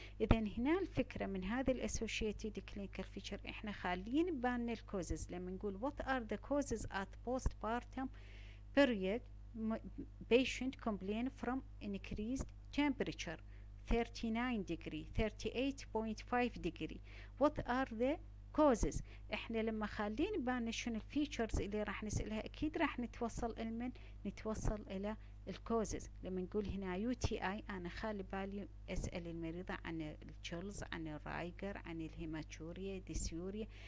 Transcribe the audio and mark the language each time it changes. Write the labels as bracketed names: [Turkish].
[Arabic] إذا هنا الفكرة من هذه الأسوشيتد clinical feature إحنا خالين بالنا الكوزز. لما نقول [English] what are the causes at postpartum period, patient complain from increased temperature 39 degree 38.5 degree. What are the causes؟ [Arabic] احنا لما خالين بالنا شنو الفيتشرز اللي راح نسألها، اكيد راح نتوصل الى الكوزز. لما نقول هنا يو تي اي انا خالي بالي اسال المريضه عن التشيلز، عن الرايجر، عن الهيماتوريا، ديسيوريا.